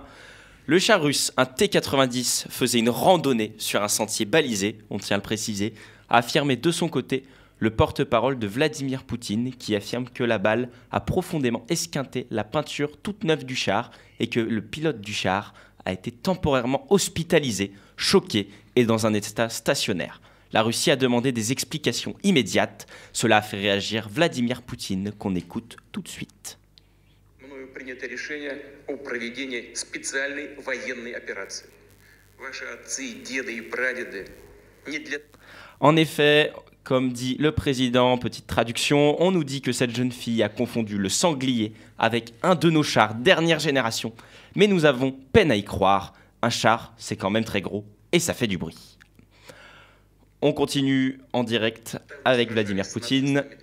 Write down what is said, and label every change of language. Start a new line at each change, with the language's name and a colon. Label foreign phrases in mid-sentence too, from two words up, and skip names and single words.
French: Le char russe, un T-90, faisait une randonnée sur un sentier balisé, on tient à le préciser, a affirmé de son côté le porte-parole de Vladimir Poutine qui affirme que la balle a profondément esquinté la peinture toute neuve du char et que le pilote du char a été temporairement hospitalisé, choqué et dans un état stationnaire. La Russie a demandé des explications immédiates. Cela a fait réagir Vladimir Poutine qu'on écoute tout de suite.
Russian: Принято решение о проведении специальной военной операции. Ваши отцы, деды и прадеды не для...
French: En effet, comme dit le président, petite traduction, on nous dit que cette jeune fille a confondu le sanglier avec un de nos chars dernière génération. Mais nous avons peine à y croire. Un char, c'est quand même très gros et ça fait du bruit. On continue en direct avec Vladimir Poutine.